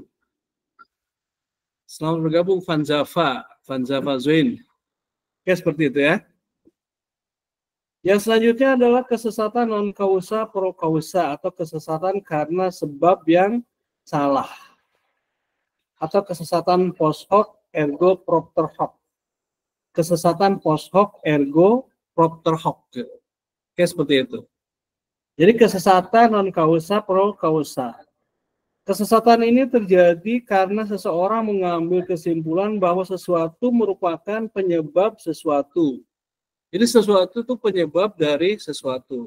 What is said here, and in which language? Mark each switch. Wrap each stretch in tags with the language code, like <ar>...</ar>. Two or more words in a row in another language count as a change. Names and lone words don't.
<id>Selamat bergabung Van Zava Zoin. Oke, seperti itu ya. Yang selanjutnya adalah kesesatan</id> <la>non kausa pro kausa</la> <id>atau kesesatan karena sebab yang salah atau kesesatan</id> <la>post hoc ergo propter hoc.</la> <id>Kesesatan</id> <la>post hoc ergo propter hoc.</la> <id>Oke, seperti itu. Jadi kesesatan</id> <la>non kausa pro kausa.</la> <id>Kesesatan ini terjadi karena seseorang mengambil kesimpulan bahwa sesuatu merupakan penyebab sesuatu. Jadi sesuatu itu penyebab dari sesuatu.</id>